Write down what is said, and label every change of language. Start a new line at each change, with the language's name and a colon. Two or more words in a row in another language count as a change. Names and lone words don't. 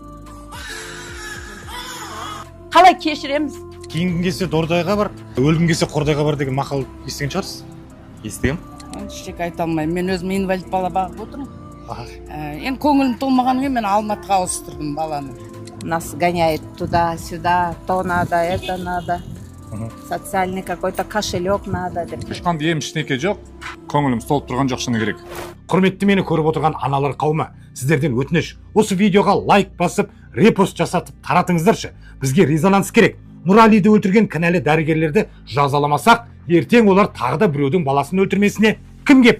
Kazakh: Қалай кешіреміз? Кейінгі келсе Дордайға бар, өлгің келсе Қордайға бар деген мақал естіген шығарсыз? Естігем. Ештеңе айта алмаймын. Мен өзім инвалид бала бағып отырмын. Енді көңілім толмағаннан кейін мен Алматыға ауыстырдым баланы.
Russian: Нас гоняет туда-сюда, то надо, это надо. Социальный какой-то кошелек надо деп.
Kazakh: Ешқандай ештеңе жоқ. Көңілім толып тұрған жоқ шыны керек. Құрметті мені көріп отырған аналар қауымы, сіздерден өтініш, осы видеоға лайк басып, репост жасатып таратыңыздаршы. Бізге резонанс керек. Нұралиді өлтірген кінәлі дәрігерлерді жазаламасақ, ертең олар тағы да біреудің баласын өлтірмесіне кім кепіл?